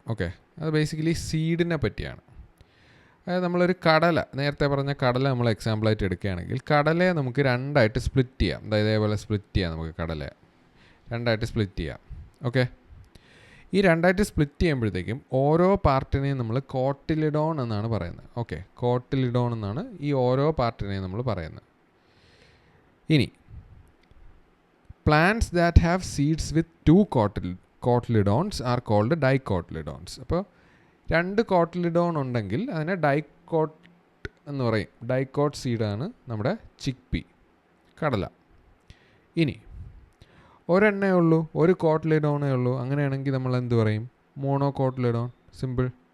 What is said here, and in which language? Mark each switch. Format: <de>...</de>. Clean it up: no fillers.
<ml>Okay, അത് basically സീഡിനെ പറ്റിയാണ്. അതായത് നമ്മളൊരു കടല, നേരത്തെ പറഞ്ഞ കടല നമ്മൾ എക്സാമ്പിളായിട്ട് എടുക്കുകയാണെങ്കിൽ കടലയെ നമുക്ക് രണ്ടായിട്ട് സ്പ്ലിറ്റ് ചെയ്യാം. അതായത് ഇതേപോലെ സ്പ്ലിറ്റ് ചെയ്യാം, നമുക്ക് കടലയെ രണ്ടായിട്ട് സ്പ്ലിറ്റ് ചെയ്യാം. ഓക്കെ, ഈ രണ്ടായിട്ട് സ്പ്ലിറ്റ് ചെയ്യുമ്പോഴത്തേക്കും ഓരോ പാർട്ടിനെയും നമ്മൾ കോട്ടിലിഡോൺ എന്നാണ് പറയുന്നത്. ഓക്കെ, കോട്ടിലിഡോൺ എന്നാണ് ഈ ഓരോ പാർട്ടിനെയും നമ്മൾ പറയുന്നത്. ഇനി</ml> <en>plants that have seeds with 2 cotyledons are called dicotyledons.</en> <ml>അപ്പോൾ 2 കോട്ടിലിഡോൺ ഉണ്ടെങ്കിൽ അതിനെ ഡൈക്കോട്ട് എന്ന് പറയും. ഡൈക്കോട്ട് സീഡാണ് നമ്മുടെ ചിക്ക് പീ, കടല. ഇനി ഒരെണ്ണേ ഉള്ളൂ, ഒരു കോട്ടിലിഡോണേ ഉള്ളൂ, അങ്ങനെയാണെങ്കിൽ നമ്മൾ എന്ത് പറയും? മോണോകോട്ടിലിഡോൺ. സിമ്പിൾ.</ml>